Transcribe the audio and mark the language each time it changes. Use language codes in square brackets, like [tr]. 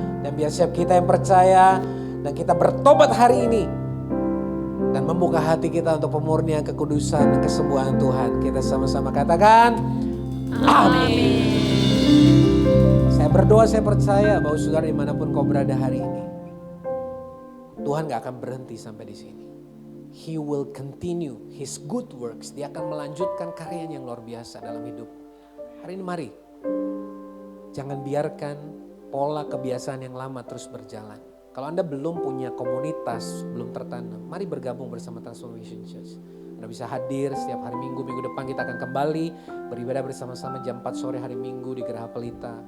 [id] Dan biar siap kita yang percaya dan kita bertobat hari ini dan membuka hati kita untuk pemurnian, kekudusan, dan kesembuhan Tuhan. Kita sama-sama katakan amin. Saya berdoa, saya percaya bahwa saudara dimanapun kau berada hari ini, Tuhan gak akan berhenti sampai di sini. [en] He will continue His good works. [id] Dia akan melanjutkan karyanya yang luar biasa dalam hidup. Hari ini mari, jangan biarkan pola kebiasaan yang lama terus berjalan. Kalau Anda belum punya komunitas, belum tertanam, mari bergabung bersama Transformation Church. Anda bisa hadir setiap hari Minggu. Minggu depan kita akan kembali beribadah bersama-sama jam 4 sore hari Minggu di Geraha Pelita.